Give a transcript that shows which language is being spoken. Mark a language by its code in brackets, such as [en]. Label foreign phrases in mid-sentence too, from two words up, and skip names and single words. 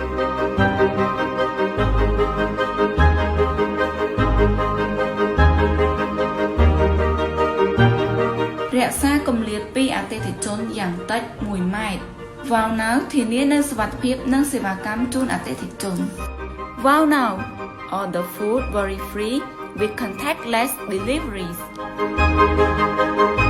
[km] រក្សាគម្លាតពីអតិថិជនយ៉ាងតិច1ម៉ែត្រ Wow Now ធានានូវសុវត្ថិភាពនិងសេវាកម្មជូនអតិថិជន Wow Now [en] order food worry free with contactless deliveries